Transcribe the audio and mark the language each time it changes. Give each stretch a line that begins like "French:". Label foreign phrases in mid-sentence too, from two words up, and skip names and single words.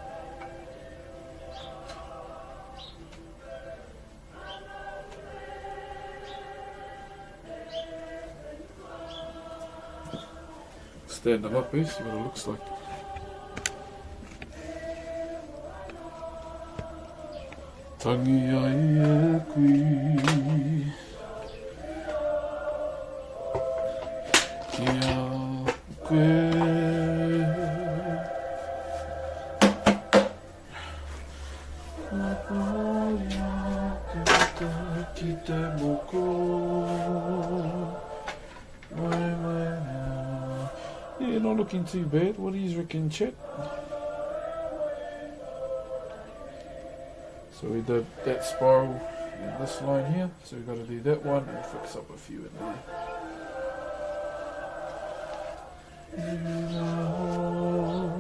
English: Stand them up, see what it looks like.
Māori: Tangi ai e kui kia koe ki te moko
English: yeah, not looking too bad. What do you reckon, chat? So we did that spiral and this line here, so we've got to do that one and fix up a few in there.